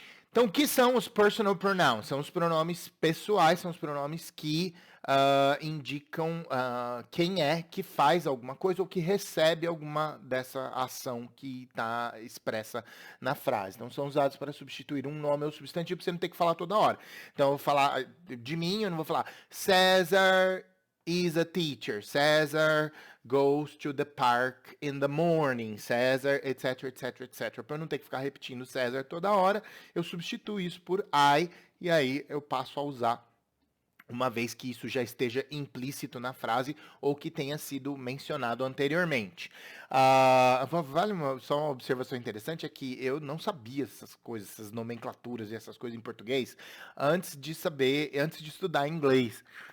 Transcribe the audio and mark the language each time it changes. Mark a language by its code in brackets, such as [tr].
[pt] Então, o que são os personal pronouns? São os pronomes pessoais, são os pronomes que indicam quem é que faz alguma coisa ou que recebe alguma dessa ação que está expressa na frase. Então, são usados para substituir um nome ou substantivo para você não ter que falar toda hora. Então, eu vou falar de mim, eu não vou falar [en] César is a teacher. César goes to the park in the morning. César, etc, etc, etc. [pt] Para eu não ter que ficar repetindo César toda hora, eu substituo isso por I e aí eu passo a usar uma vez que isso já esteja implícito na frase ou que tenha sido mencionado anteriormente. Vale só uma observação interessante, é que eu não sabia essas coisas, essas nomenclaturas e essas coisas em português, antes de estudar inglês.